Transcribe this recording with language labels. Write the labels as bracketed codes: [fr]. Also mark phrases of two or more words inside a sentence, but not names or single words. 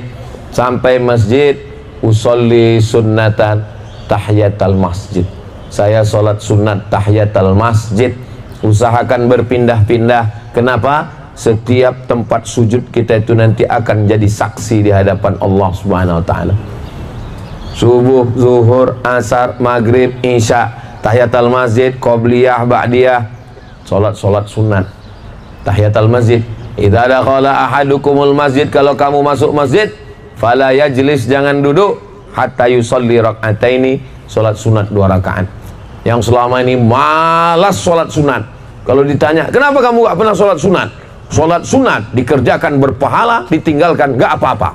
[id] Sampai masjid, [ar] أصلي سنة تحية المسجد. [id] saya sholat sunat tahiyatul masjid. Usahakan berpindah-pindah. Kenapa? Setiap tempat sujud kita itu nanti akan jadi saksi di hadapan Allah [ar] سبحانه وتعالى. [id] Subuh, zuhur, asar, maghrib, isya, tahiyatul masjid, qobliyah, ba'diyah, salat sunat. Tahiyatul masjid, [ar] إذا دخل أحدكم المسجد, [id] kalau kamu masuk masjid, [ar] فلا يجلس, [id] jangan duduk, [ar] حتى يصلي ركعتين, [id] salat sunat 2 rakaat. Yang selama ini malas salat sunat, kalau ditanya, kenapa kamu gak pernah salat sunat? Salat sunat dikerjakan berpahala, ditinggalkan gak apa-apa.